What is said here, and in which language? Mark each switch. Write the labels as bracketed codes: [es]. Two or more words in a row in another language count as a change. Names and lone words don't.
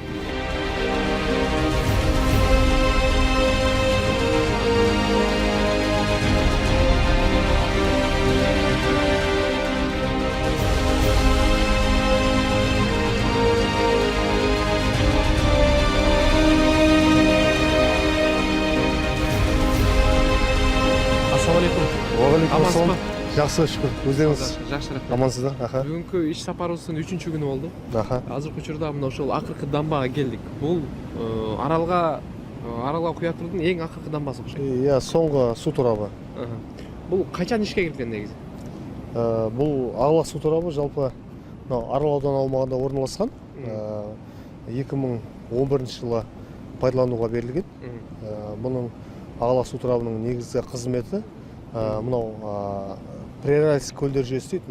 [kk] Амансыз ба? Жақсы, шүкір. Өздеріңіз жақсы рахмет. Амансыздар? Бүгінгі іш сапарымыздың 3-ші күні болды. [ky] Азыркы учурда мына ошол акыркы дамбага келдик. Бул аралга куя турдун эң акыркы дамбасы окшойт. [kk] Иә, соңғы су торабы. [ky] Бул качан ишке кирген негизи? [kk] Бұл Арал су торабы жалпы Арал ауданы аумағында орналасқан. 2011 жылы пайдалануға берілген. Бұның Ағлақ су торабының негізгі қызметі мынау прерайс көлдер жүйесі дейді.